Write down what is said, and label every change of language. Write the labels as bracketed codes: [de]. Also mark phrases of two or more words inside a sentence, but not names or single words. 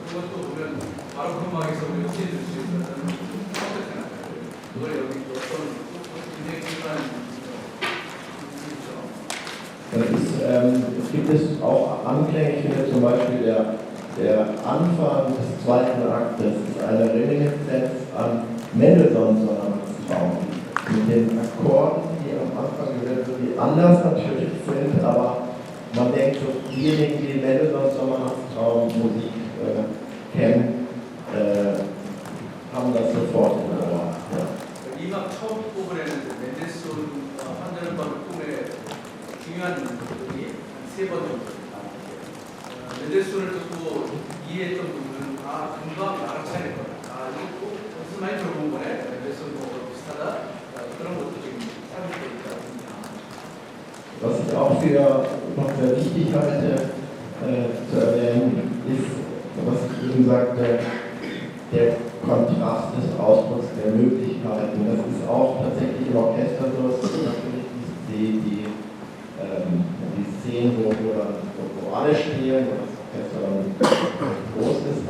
[de] Es gibt auch Anklänge, ich finde zum Beispiel der Anfang des zweiten Aktes ist eine Reminiszenz an Mendelssohns Sonnenachtstraum. Mit den Akkorden, die am Anfang gewählt sind, die anders natürlich sind, aber man denkt, so diejenigen, die Mendelssohns Sonnenachtstraum Musik kennen, haben das sofort in der Ohr. [ko] 이 음악 처음 부분에는 멘델스존 환자는 바로 꿈의 중요한 부분이 3번 정도 나옵니다. 멘델스존을 듣고 이해했던 부분은 금방 알아차릴 거다. 이거 무슨 많이 들어본 거네. 멘델스존하고 비슷하다. 그런 것도 지금 사용되어 있다. [de] Was ich auch noch sehr wichtig halte zu erwähnen, ist, was ich eben sagte, der Kontrast des Ausdrucks der Möglichkeiten. Das ist auch tatsächlich im Orchester so. Es gibt natürlich die Szenen, wo alle spielen, wo das Orchester dann groß ist.